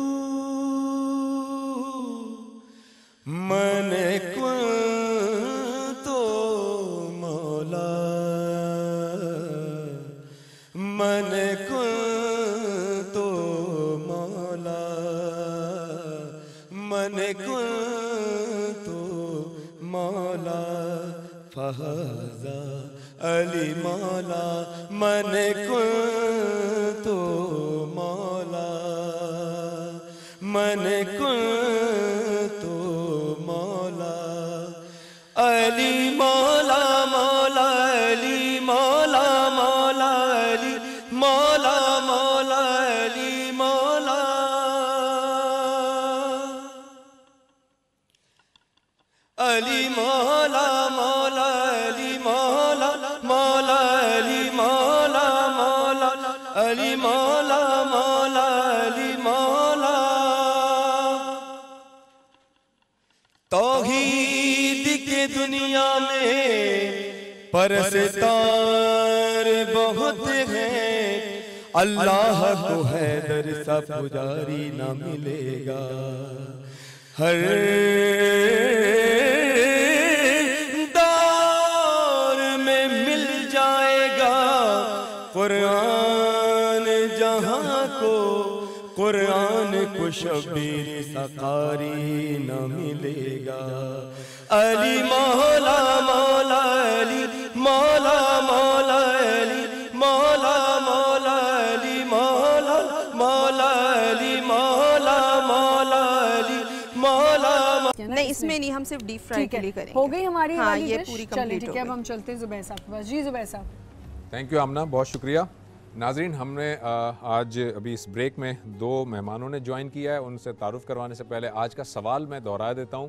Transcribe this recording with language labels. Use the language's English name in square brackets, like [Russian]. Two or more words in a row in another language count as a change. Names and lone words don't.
[Arabic] من كنت مولاه، من كنت مولاه، من كنت مولاه. فهذا علي مولاه، من كنت مولاه، من كنت مولاه. [Urdu] علی مولا، مولا علی مولا، مولا علی مولا، مولا علی مولا. علی مولا، مولا علی مولا، مولا علی مولا، مولا علی مولا، مولا علی مولا. توحید کے دنیا میں پرستار بہت ہیں. اللہ کو حیدر سا پجاری نہ ملے گا. ہر دور میں مل جائے گا قرآن جہاں کو. قرآن کو شبیر سکاری نہ ملے گا. علی مولا، مولا علی مولا، مولا علی مولا، مولا علی مولا، مولا علی مولا، مولا علی مولا. نہیں، اس میں نہیں، ہم صرف [English] deep fry [Urdu] کے لیے کریں گے. ہو گئی ہماری हाँ, वाली ये डिश? पूरी चलिए कंप्लीट ठीक हो ہے، اب गई। ہم چلتے ہیں زبیر صاحب کے پاس. جی زبیر صاحب. [English] thank you [Urdu] آمنہ، بہت شکریہ۔ ناظرین، ہم نے آج ابھی اس بریک میں دو مہمانوں نے جوائن کیا ہے. ان سے تعارف کروانے سے پہلے آج کا سوال میں دہرا دیتا ہوں.